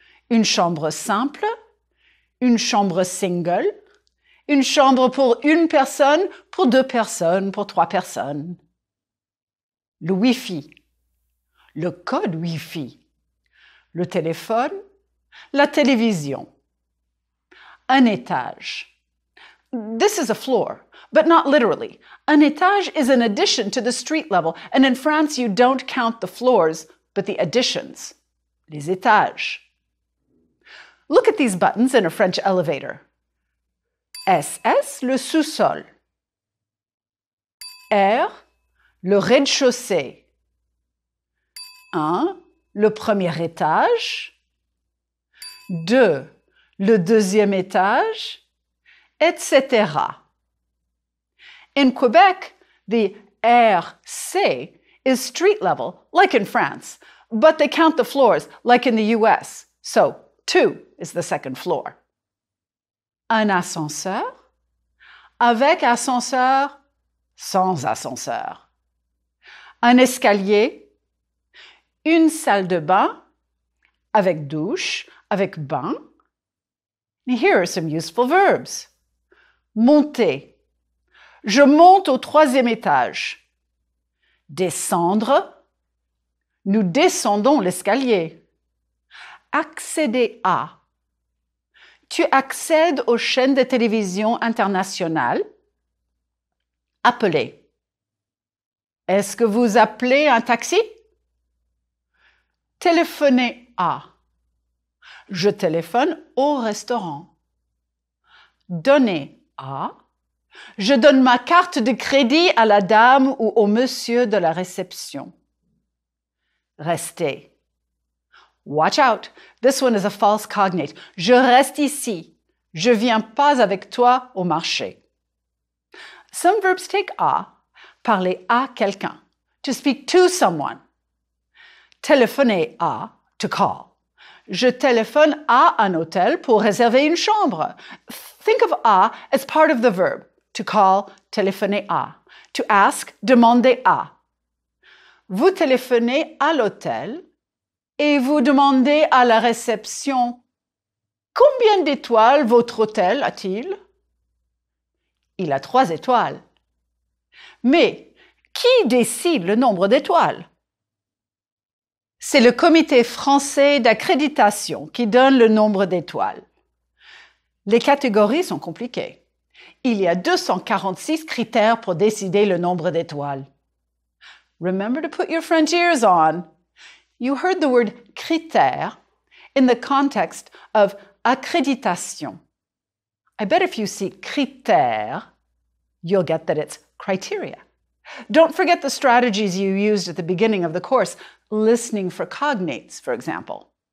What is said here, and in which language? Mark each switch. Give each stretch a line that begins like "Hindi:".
French: Une chambre simple, une chambre single, une chambre pour 1 personne, pour 2 personnes, pour 3 personnes. Le Wi-Fi, le code Wi-Fi, le téléphone, la télévision. Un étage.
English: This is a floor, but not literally.
French: Un étage
English: is an addition to the street level, and in France you don't count the floors, but the additions,
French: les étages.
English: Look at these buttons in a French elevator.
French: SS, le sous-sol. R, le rez-de-chaussée. 1, le premier étage. 2, le deuxième étage, etc.
English: In Quebec, the RC is street level, like in France, but they count the floors, like in the US. So 2 is the second floor.
French: Un ascenseur, avec ascenseur, sans ascenseur. Un escalier, une salle de bain, avec douche, avec bain.
English: Here are some useful verbs.
French: Monter. Je monte au 3e étage. Descendre. Nous descendons l'escalier. Accéder à. Tu accèdes aux chaînes de télévision internationales. Appeler. Est-ce que vous appelez un taxi? Téléphoner à. Je téléphone au restaurant. Donner à. Je donne ma carte de crédit à la dame ou au monsieur de la réception. Rester.
English: Watch out, this one is a false cognate.
French: Je reste ici. Je viens pas avec toi au marché.
English: Some verbs take
French: à, parler à quelqu'un,
English: to speak to someone.
French: Téléphoner à,
English: to call.
French: Je téléphone à un hôtel pour réserver une chambre.
English: Think of à as part of the verb. To call,
French: téléphoner à.
English: To ask,
French: demander à. Vous téléphonez à l'hôtel et vous demandez à la réception « Combien d'étoiles votre hôtel a-t-il » Il a 3 étoiles. Mais qui décide le nombre d'étoiles? C'est le Comité français d'accréditation qui donne le nombre d'étoiles. Les catégories sont compliquées. Il y a 246 critères pour décider le nombre d'étoiles.
English: Remember to put your French ears on. You heard the word critère in the context of accréditation. I bet if you see critère, you'll get that it's criteria. Don't forget the strategies you used at the beginning of the course, listening for cognates, for example.